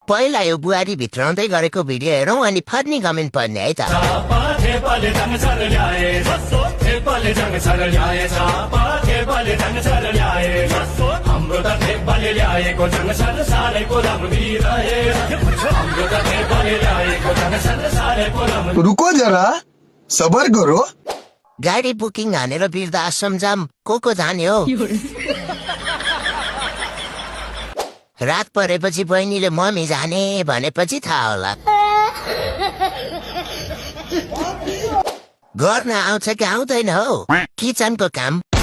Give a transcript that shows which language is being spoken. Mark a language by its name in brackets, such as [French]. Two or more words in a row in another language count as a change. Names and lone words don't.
[Nepali] पहिला यो बुहारी भित्राउँदै गरेको भिडियो हेरौँ अनि [English] funny comment [Nepali] पर्ने है त। [Hindi] रुको जरा सबर करो। [Nepali] गाडी बुकिङ हानेर वृद्ध आश्रम जाम को जाने हो? रात परेपछि बहिनीले मम्मी जाने भनेपछि थाहा होला। गर्न आउँछ कि आउँदैन हो किचनको काम?